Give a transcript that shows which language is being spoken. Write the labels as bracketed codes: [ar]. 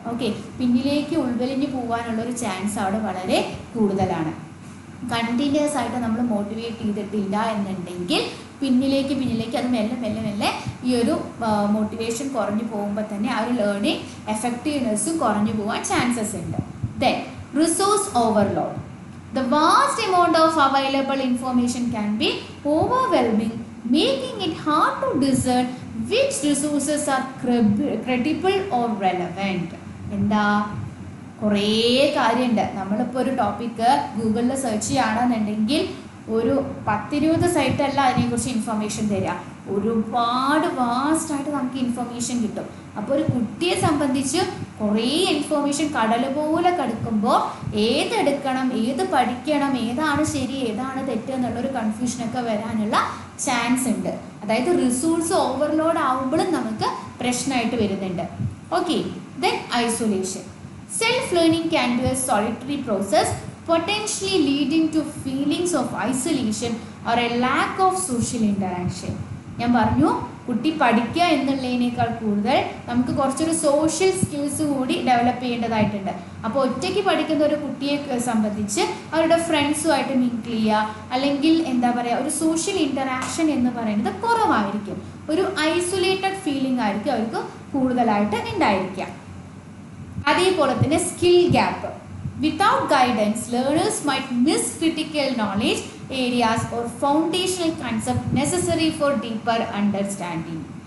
[ml] Okay, പിന്നിലേക്ക് ഉൾവലിഞ്ഞ് പോകാനുള്ളൊരു chance അവിടെ വളരെ കൂടുതലാണ്. കണ്ടിന്യൂസ് ആയിട്ട് നമ്മൾ മോട്ടിവേറ്റ് ചെയ്തിട്ടില്ല എന്നുണ്ടെങ്കിൽ പിന്നിലേക്ക് അത് മെല്ലെ ഈ ഒരു മോട്ടിവേഷൻ കുറഞ്ഞു പോകുമ്പോൾ തന്നെ ആ ഒരു ലേണിംഗ് എഫക്റ്റീവ്നെസ്സും കുറഞ്ഞു പോകാൻ ചാൻസസ് ഉണ്ട്. [en] Then resource overload. The vast amount of available information can be overwhelming, making it hard to discern which resources are credible or relevant. [ml] എന്താ? കുറേ കാര്യമുണ്ട്. നമ്മളിപ്പോൾ ഒരു ടോപ്പിക്ക് ഗൂഗിളിൽ സെർച്ച് ചെയ്യുകയാണെന്നുണ്ടെങ്കിൽ ഒരു 10-20 സൈറ്റല്ല അതിനെക്കുറിച്ച് ഇൻഫർമേഷൻ തരിക, ഒരുപാട് വാസ്റ്റായിട്ട് നമുക്ക് ഇൻഫർമേഷൻ കിട്ടും. അപ്പോൾ ഒരു കുട്ടിയെ സംബന്ധിച്ച് കുറേ ഇൻഫർമേഷൻ കടൽ പോലെ കിടക്കുമ്പോൾ ഏതെടുക്കണം, ഏത് പഠിക്കണം, ഏതാണ് ശരി ഏതാണ് തെറ്റ് എന്നുള്ളൊരു കൺഫ്യൂഷനൊക്കെ വരാനുള്ള ചാൻസ് ഉണ്ട്. അതായത് റിസോഴ്സ് ഓവർലോഡ് ആവുമ്പോഴും നമുക്ക് പ്രശ്നമായിട്ട് വരുന്നുണ്ട്. [en] Okay, then isolation. Self learning can be a solitary process, potentially leading to feelings of isolation or a lack of social interaction. [ml] ഞാൻ പറഞ്ഞു, കുട്ടി പഠിക്കുക എന്നുള്ളതിനേക്കാൾ കൂടുതൽ നമുക്ക് കുറച്ചൊരു സോഷ്യൽ സ്കിൽസ് കൂടി ഡെവലപ്പ് ചെയ്യേണ്ടതായിട്ടുണ്ട്. അപ്പോൾ ഒറ്റയ്ക്ക് പഠിക്കുന്ന ഒരു കുട്ടിയെ സംബന്ധിച്ച് അവരുടെ ഫ്രണ്ട്സുമായിട്ട് മിങ്കിൾ ചെയ്യുക, അല്ലെങ്കിൽ എന്താ പറയുക, ഒരു സോഷ്യൽ ഇൻറ്ററാക്ഷൻ എന്ന് പറയുന്നത് കുറവായിരിക്കും. ഒരു ഐസൊലേറ്റഡ് ഫീലിംഗ് ആയിരിക്കും അവർക്ക് കൂടുതലായിട്ട് ഉണ്ടായിരിക്കുക. അതേപോലെ തന്നെ skill gap. [en] Without guidance, learners might miss critical knowledge areas or foundational concepts necessary for deeper understanding.